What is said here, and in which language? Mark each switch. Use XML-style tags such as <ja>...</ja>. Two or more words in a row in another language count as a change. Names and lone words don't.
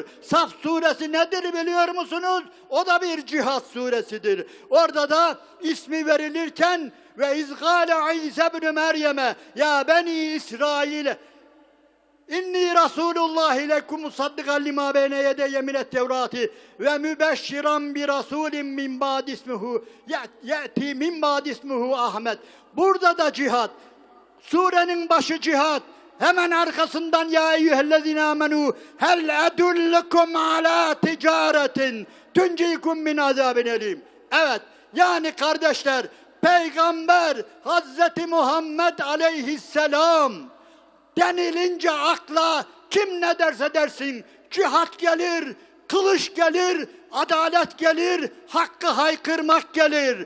<tr>Saf suresi nedir biliyor musunuz? O da bir cihat suresidir. Orada da ismi verilirken ve izgâle</tr> <ar>عيسى ابن مريم يا بني إسرائيل إني رسول الله لكم مصدقا لما بين يدي من التوراة ومبشرا برسول من بعد اسمه يأتي من بعد اسمه أحمد.</ar> <tr>Burada da cihat. Surenin başı cihat. Hemen arkasından</tr> <ar>يا أيها الذين آمنوا هل أدلكم على تجارة تنجيكم من عذاب أليم.</ar> <tr>Evet, yani kardeşler, Peygamber Hazreti Muhammed aleyhisselam denilince akla kim ne derse dersin, cihat gelir, kılıç gelir, adalet gelir, hakkı haykırmak gelir.</tr>